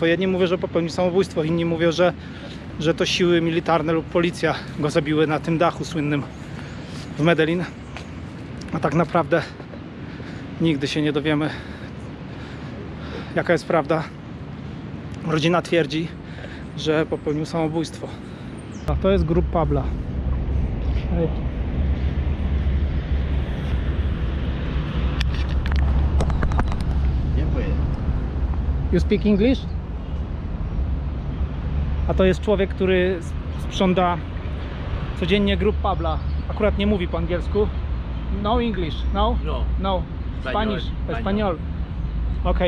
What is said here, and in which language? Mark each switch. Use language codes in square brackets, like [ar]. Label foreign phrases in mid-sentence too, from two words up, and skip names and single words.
[pl] Jedni mówią, że popełnił samobójstwo, inni mówią, że to siły militarne lub policja go zabiły na tym dachu słynnym w Medellin. A tak naprawdę nigdy się nie dowiemy, jaka jest prawda. Rodzina twierdzi, że popełnił samobójstwo. A to jest grób Pabla. [en] You speak English? [pl] A to jest człowiek, który sprząta codziennie grób Pabla. Akurat nie mówi po angielsku. [en] No English? No? No. No. Spanish? Español. [pl] Okej.